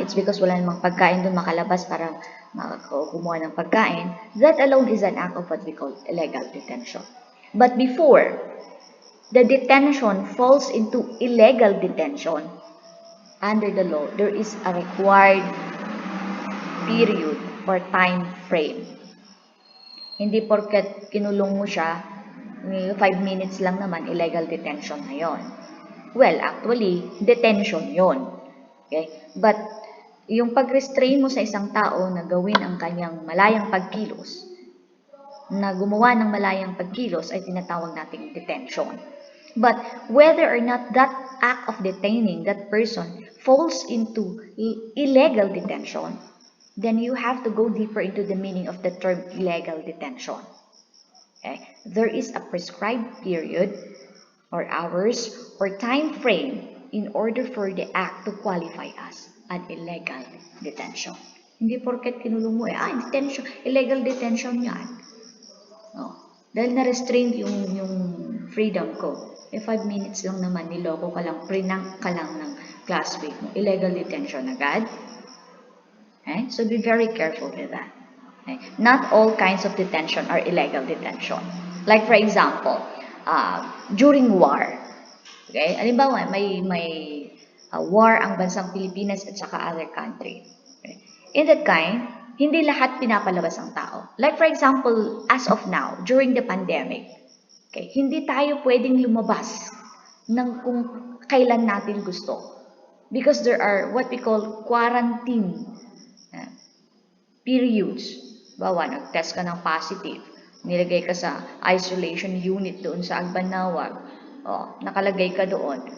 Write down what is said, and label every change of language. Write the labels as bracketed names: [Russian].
[English] It's because [Filipino] wala namang pagkain doon makalabas para kumuha ng pagkain. [English] That alone is an act of what we call illegal detention. But before the detention falls into illegal detention, under the law, there is a required period or time frame. [Filipino] Hindi porket kinulong mo siya, 5 minutes lang naman, illegal detention na yon. [English] Well, actually, detention yon. Okay? [Filipino] But, yung pag-restrain mo sa isang tao na gawin ang kanyang malayang pagkilos, na gumawa ng malayang pagkilos ay tinatawag nating detention. [English] But whether or not that act of detaining that person falls into illegal detention, then you have to go deeper into the meaning of the term illegal detention. Okay? There is a prescribed period or hours or time frame in order for the act to qualify as [Filipino] an illegal detention. Hindi porket kinulong mo detention, illegal detention yan. Oh, dahil na-restrain yung freedom ko. 5 minutes lang naman, niloko ka lang, prank ka lang ng classmate mo. Illegal detention agad. Okay? [English] So be very careful with that. Okay? Not all kinds of detention are illegal detention. Like for example, during war. [Filipino] Okay? Halimbawa, may war ang bansang Pilipinas at saka [English] other country. [Filipino] Okay? In that kind, hindi lahat pinapalabas ang tao. [English] Like for example, as of now, during the pandemic, [Filipino] okay, hindi tayo pwedeng lumabas ng kung kailan natin gusto. [English] Because there are what we call quarantine periods. [Filipino] Bawa, nag-test ka ng positive, nilagay ka sa isolation unit doon sa Agbanawag, nakalagay ka doon.